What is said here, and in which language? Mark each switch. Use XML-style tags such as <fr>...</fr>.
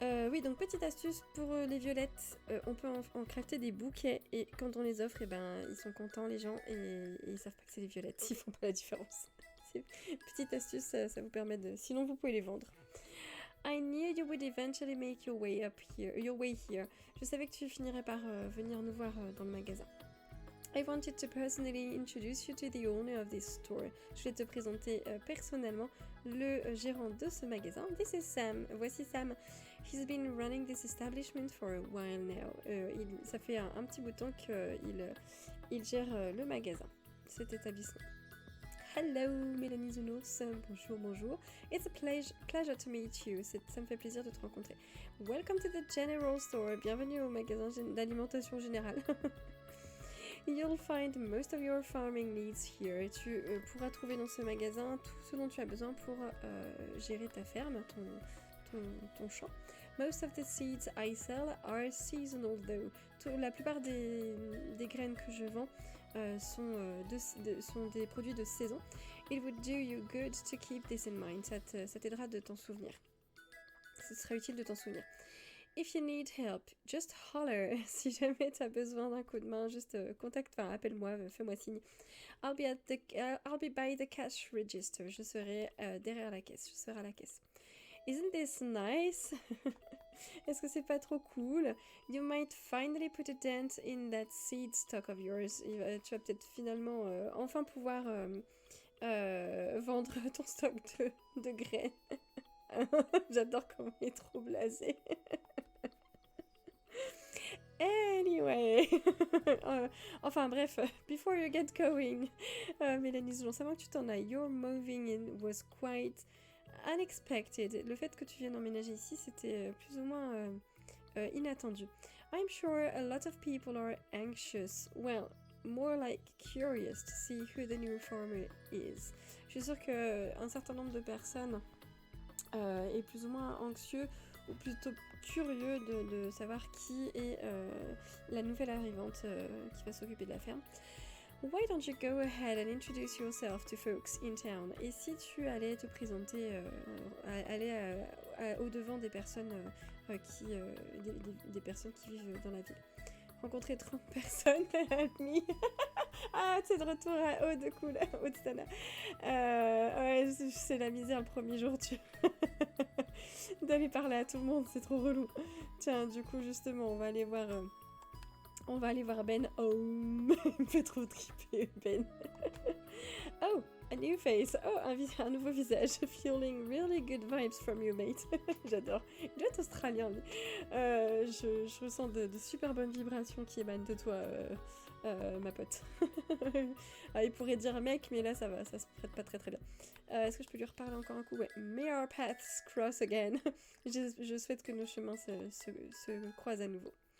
<fr>Oui, donc petite astuce pour les violettes, on peut en crafter des bouquets et quand on les offre, et ben, ils sont contents les gens et ils savent pas que c'est des violettes, ils font pas la différence. Petite astuce, ça vous permet de... Sinon vous pouvez les vendre.</fr> <en>I knew you would eventually make your way here.</en> <fr>Je savais que tu finirais par venir nous voir dans le magasin.</fr> <en>I wanted to personally introduce you to the owner of this store.</en> <fr>Je vais te présenter personnellement le gérant de ce magasin.</fr> <en>This is Sam.</en> <fr>Voici Sam.</fr> <en>He's been running this establishment for a while now.</en> <fr>Ça fait un petit bout de temps qu'il gère le magasin, cet établissement.</fr> <en>Hello, Mélanie Zounos.</en> <fr>Bonjour.</fr> <en>It's a pleasure to meet you.</en> <fr>Ça me fait plaisir de te rencontrer.</fr> <en>Welcome to the general store.</en> <fr>Bienvenue au magasin d'alimentation générale.</fr> <en>You'll find most of your farming needs here.</en> <fr>Tu pourras trouver dans ce magasin tout ce dont tu as besoin pour gérer ta ferme, ton champ.</fr> <en>Most of the seeds I sell are seasonal though.</en> <fr>La plupart des graines que je vends sont des produits de saison.</fr> <en>It would do you good to keep this in mind.</en> <fr>Ça t'aidera de t'en souvenir. Ce sera utile de t'en souvenir.</fr> <en>If you need help, just holler.</en> <fr>Si jamais tu as besoin d'un coup de main, juste appelle-moi, fais-moi signe.</fr> <en>I'll be by the cash register.</en> <fr>Je serai derrière la caisse. Je serai à la caisse.</fr> <en>Isn't this nice?</en> <fr>Est-ce que c'est pas trop cool?</fr> <en>You might finally put a dent in that seed stock of yours.</en> <fr>Tu vas peut-être finalement enfin pouvoir vendre ton stock de graines. J'adore comment il est trop blasé.</fr> <en>Anyway,</en> <fr>enfin bref,</fr> <en>before you get going,</en> <fr>Mélanie Zoulon, ça va que tu t'en ailles.</fr> <en>Your moving in was quite unexpected.</en> <fr>Le fait que tu viennes emménager ici, c'était plus ou moins inattendu.</fr> <en>I'm sure a lot of people are anxious. Well, more like curious to see who the new farmer is.</en> <fr>Je suis sûre qu'un certain nombre de personnes est plus ou moins anxieux ou plutôt curieux de savoir qui est la nouvelle arrivante qui va s'occuper de la ferme.</fr> <en>Why don't you go ahead and introduce yourself to folks in town?</en> <fr>Et si tu allais te présenter, aller au-devant des personnes des personnes qui vivent dans la ville. Rencontrer 30 personnes, admis. Ah, c'est de retour à Aude, cool, Aude Stana. Ouais, c'est la misère le premier jour, d'aller parler à tout le monde, c'est trop relou. Tiens, du coup, justement, on va aller voir Ben. Oh, il me fait trop triper, Ben.</fr> <en>Oh, a new face.</en> <fr>Oh, un nouveau visage.</fr> <en>Feeling really good vibes from you, mate.</en> <fr>J'adore. Il doit être australien, lui. Je ressens de super bonnes vibrations qui émanent de toi, ma pote. Ah, il pourrait dire mec, mais là, ça va, ça se prête pas très très bien. Est-ce que je peux lui reparler encore un coup? Ouais.</fr> <en>May our paths cross again.</en> <fr>Je souhaite que nos chemins se croisent à nouveau.</fr>